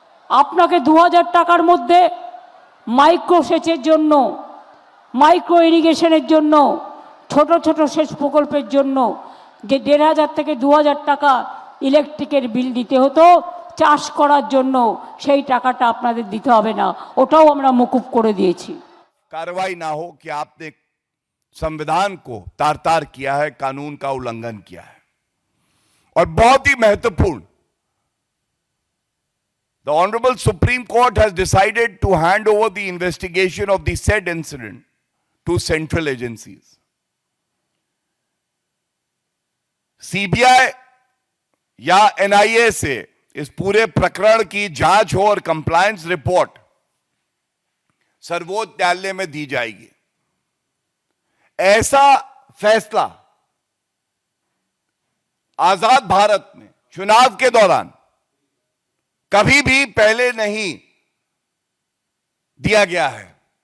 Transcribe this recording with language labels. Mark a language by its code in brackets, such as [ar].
[bn] আপনাকে 2,000 টাকার মধ্যে মাইক্রো সেচের জন্য, মাইক্রো ইরিগেশনের জন্য, ছোট ছোট সেচ প্রকল্পের জন্য যে 1,500 থেকে 2,000 টাকা ইলেকট্রিকের বিল দিতে হতো চাষ করার জন্য, সেই টাকাটা আপনাদের দিতে হবে না, ওটাও আমরা মকুব করে দিয়েছি। [hi] कार्रवाई ना हो कि आपने संविधान को तार तार किया है, कानून का उल्लंघन किया है। और बहुत ही महत्वपूर्ण, [en] the Honorable Supreme Court has decided to hand over the investigation of the said incident to central agencies. [hi] CBI या एनआईए से इस पूरे प्रकरण की जांच हो और कंप्लायंस रिपोर्ट सर्वोच्च न्यायालय में दी जाएगी। ऐसा फैसला आजाद भारत में चुनाव के दौरान कभी भी पहले नहीं दिया गया है।